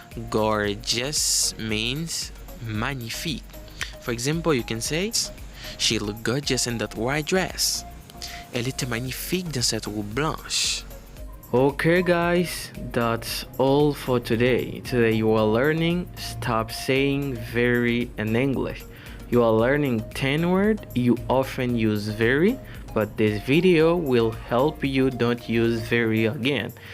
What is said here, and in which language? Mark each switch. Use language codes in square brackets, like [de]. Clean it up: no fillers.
[en] Gorgeous means magnifique. For example, you can say, she looked gorgeous in that white dress. [fr] Elle était magnifique dans cette robe blanche. [en] Okay guys, that's all for today. Today you are learning stop saying very in English. You are learning 10 words you often use very, but this video will help you don't use very again.